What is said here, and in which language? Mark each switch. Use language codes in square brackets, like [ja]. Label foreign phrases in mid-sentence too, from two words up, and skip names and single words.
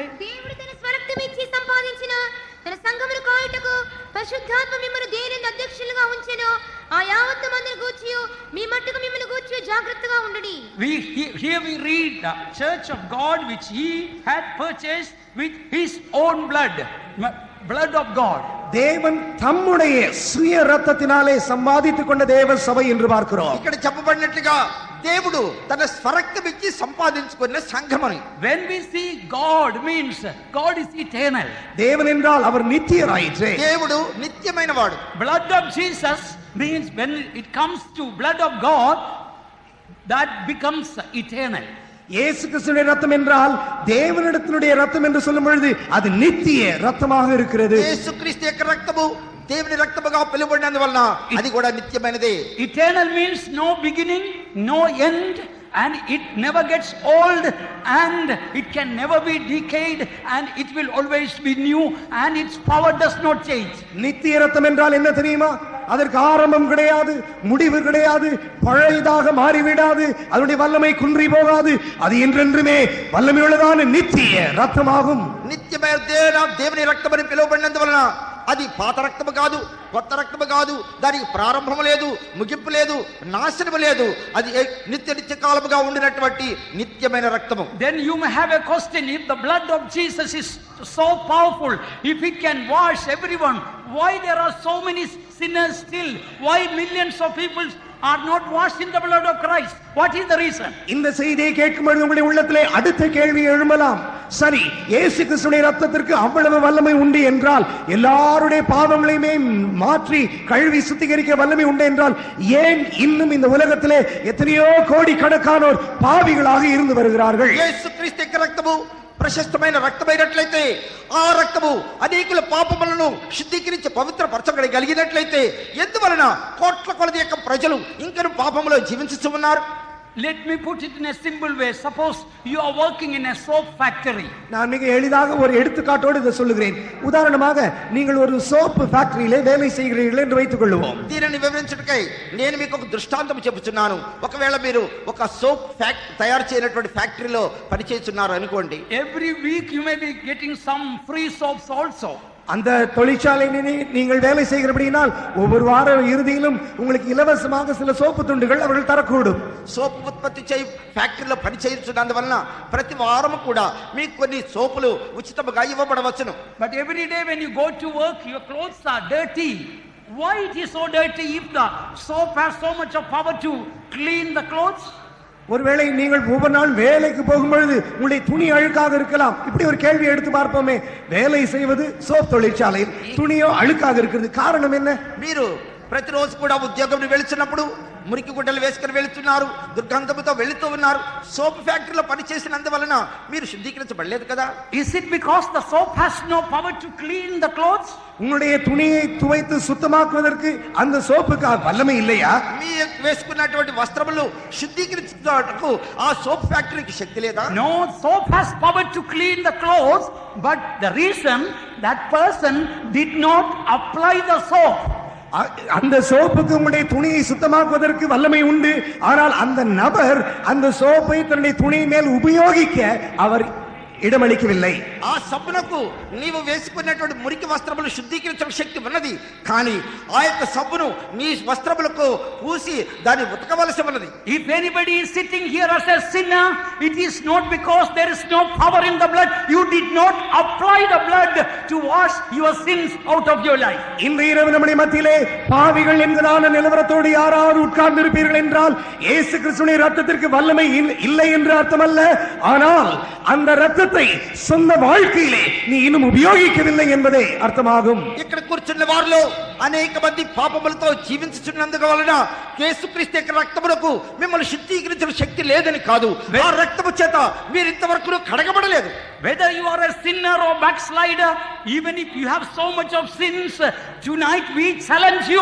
[te] దేవుడు తన స్వరక్తం ఇచ్చి సంపాదించిన తన సంఘమును కాయుటకు పరిశుద్ధాత్మ మిమ్మల్ని దేనిని అధ్యక్షులుగా ఉంచెనో ఆ యావత్తు మందిని గూర్చి మీ మట్టుకు మిమ్మల్ని గూర్చి జాగ్రత్తగా ఉండండి. [en] Here we read the church of God which he had purchased with his own blood of God. [ta] தேவன் தம்முடைய சுய ரத்தத்தினாலே சம்பாதித்துக் கொண்ட தேவ சபை என்று பார்க்கிறோம். [te] ఇక్కడ చెప్పబడినట్లుగా దేవుడు తన స్వరక్తం ఇచ్చి సంపాదించుకున్న సంఘమని. [en] When we see God means God is eternal. [ta] தேவன் என்றால் அவர் நித்தியராயிற்றே. [te] దేవుడు నిత్యమైన వాడు. [en] Blood of Jesus means when it comes to blood of God, that becomes eternal. [ta] இயேசு கிறிஸ்துவின் ரத்தம் என்றால் தேவனிடத்தினுடைய ரத்தம் என்று சொல்லும் பொழுது அது நித்திய ரத்தமாக இருக்கிறது. [te] యేసుక్రీస్తు యొక్క రక్తము దేవుని రక్తముగా పిలువబడినందువలన అది కూడా నిత్యమైనదే. [en] Eternal means no beginning, no end, and it never gets old, and it can never be decayed, and it will always be new, and its power does not change. [ta] நித்திய ரத்தம் என்றால் என்ன தெரியுமா? அதற்கு ஆரம்பம் கிடையாது, முடிவு கிடையாது, பழையதாக மாறிவிடாது, அதனுடைய வல்லமை குன்றி போகாது, அது என்றென்றுமே வல்லமையுள்ளதான நித்திய ரத்தமாகும். [te] నిత్యమైన దేవుని రక్తమని పిలువబడినందువలన అది పాత రక్తము కాదు, కొత్త రక్తము కాదు, దానికి ప్రారంభం లేదు, ముగింపు లేదు, నాశనము లేదు, అది నిత్య కాలముగా ఉండినటువంటి నిత్యమైన రక్తము. [en] Then you may have a question: if the blood of Jesus is so powerful, if it can wash everyone, why there are so many sinners still? Why millions of people are not washed in the blood of Christ? What is the reason? [ta] இந்த செய்தியை கேட்கும்போது உங்களுடைய உள்ளத்திலே அடுத்த கேள்வி எழும்பலாம். சரி, இயேசு கிறிஸ்துவின் ரத்தத்திற்கு அவ்வளவு வல்லமை உண்டு என்றால், எல்லாருடைய பாவங்களையுமே மாற்றி கழுவி சுத்திகரிக்க வல்லமை உண்டு என்றால், ஏன் இன்னும் இந்த உலகத்திலே எத்தனையோ கோடி கணக்கானோர் பாவிகளாக இருந்து வருகிறார்கள்? [te] యేసుక్రీస్తు యొక్క రక్తము ప్రశస్తమైన రక్తమైనట్లయితే, ఆ రక్తము అనేకుల పాపములను శుద్ధీకరించి పవిత్రపరచగలిగినట్లయితే, ఎందువలన కోట్ల కొలది యొక్క ప్రజలు ఇంకను పాపములో జీవించుతూ ఉన్నారు? [en] Let me put it in a simple way. Suppose you are working in a soap factory. [ta] நான் மிக எளிதாக ஒரு எடுத்துக்காட்டோடு இதை சொல்லுகிறேன். உதாரணமாக நீங்கள் ஒரு [en] soap factory [ta] வேலை செய்கிறீர்கள் என்று வைத்துக் கொள்வோம். [te] దీనిని వివరించుటకై నేను మీకు ఒక దృష్టాంతం చెబుతున్నాను. ఒకవేళ మీరు ఒక సోప్ తయారు చేయనటువంటి ఫ్యాక్టరీలో పనిచేస్తున్నారు అనుకోండి. [en] Every week you may be getting some free soaps also. [ta] அந்த தொழிற்சாலையிலே நீங்கள் வேலை செய்கிறபடியால் ஒவ்வொரு வார இறுதியிலும் உங்களுக்கு இலவசமாக சில சோப்பு துண்டுகள் அவர்கள் தரக்கூடும். [te] సోపు ఉత్పత్తి చేయి ఫ్యాక్టరీలో పని చేయించున్నందువలన ప్రతి వారం కూడా మీకు కొన్ని సోపులు ఉచితంగా ఇవ్వబడవచ్చును. [en] But every day when you go to work, your clothes are dirty. Why it is so dirty if the soap has so much of power to clean the clothes? [ta] ஒருவேளை நீங்கள் ஒவ்வொரு நாள் வேலைக்கு போகும்பொழுது உங்களுடைய துணி அழுக்காக இருக்கலாம். இப்படி ஒரு கேள்வி எடுத்து பார்ப்போமே. வேலை செய்வது சோப் தொழிற்சாலையில், துணியோ அழுக்காக இருக்கிறது. காரணம் என்ன? [te] మీరు ప్రతిరోజు కూడా ఉద్యోగం వెళ్తున్నప్పుడు మురికి గుడ్డలు వేసుకుని వెళ్తున్నారు, దుర్గంధముతో వెళుతూ ఉన్నారు. [en] soap factory [te] పనిచేసినందువలన మీరు శుద్ధీకరించబడలేదు కదా? [en] Is it because the soap has no power to clean the clothes? [ta] உங்களுடைய துணியை துவைத்து சுத்தமாக்குவதற்கு அந்த சோப்புக்கு வல்லமை இல்லையா? [te] మీ వేసుకున్నటువంటి వస్త్రములు శుద్ధీకరించుటకు ఆ [en] soap factory [te] శక్తి లేదా? [en] No, soap has power to clean the clothes, but the reason that person did not apply the soap. [ta] அந்த சோப்புக்கு உங்களுடைய துணியை சுத்தமாக்குவதற்கு வல்லமை உண்டு. ஆனால் அந்த நபர் அந்த சோப்பை தன்னுடைய துணி மேல் உபயோகிக்க அவர் இடமளிக்கவில்லை. [te] ఆ సబ్బునకు నీవు వేసుకున్నటువంటి మురికి వస్త్రములు శుద్ధీకరించే శక్తి ఉన్నది, కానీ ఆ యొక్క సబ్బును నీ వస్త్రములకు పూసి దాన్ని ఉతకవలసి ఉన్నది. [en] If anybody is sitting here as a sinner, it is not because there is no power in the blood. You did not apply the blood to wash your sins out of your life. [ta] இந்த இரவு நம்முடைய மத்தியிலே பாவிகள் என்கிறான நிலவரத்தோடு யாராவது உட்கார்ந்து இருப்பீர்கள் என்றால், இயேசு கிறிஸ்துவின் ரத்தத்திற்கு வல்லமை இல்லை என்று அர்த்தமல்ல. ஆனால் அந்த ரத்தத்தை சொந்த வாழ்க்கையிலே நீ இன்னும் உபயோகிக்கவில்லை என்பதே అర్థమాகும். [te] ఇక్కడ కూర్చున్న వారిలో అనేక మంది పాపములతో జీవించుచున్నందుకు వలన యేసుక్రీస్తు యొక్క రక్తమునకు మిమ్మల్ని శుద్ధీకరించిన శక్తి లేదని కాదు, ఆ రక్తము చేత మీరు ఇంతవరకు కడగబడలేదు. [en] Whether you are a sinner or backslider, even if you have so much of sins, tonight we challenge you.